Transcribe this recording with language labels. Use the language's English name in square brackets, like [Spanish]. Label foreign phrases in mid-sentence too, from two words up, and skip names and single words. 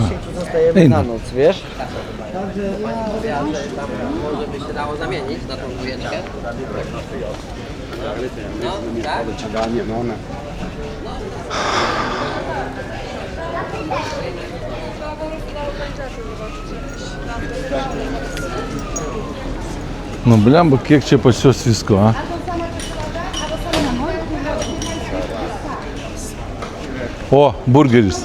[Polish] zostajemy ej na no. noc, wiesz? Może by się dało zamienić na tą dwójeczkę? No, tak? Dociąganie, no one. [Lithuanian] Nu blemba, kiek čia pas juos visko, a? O, burgeris.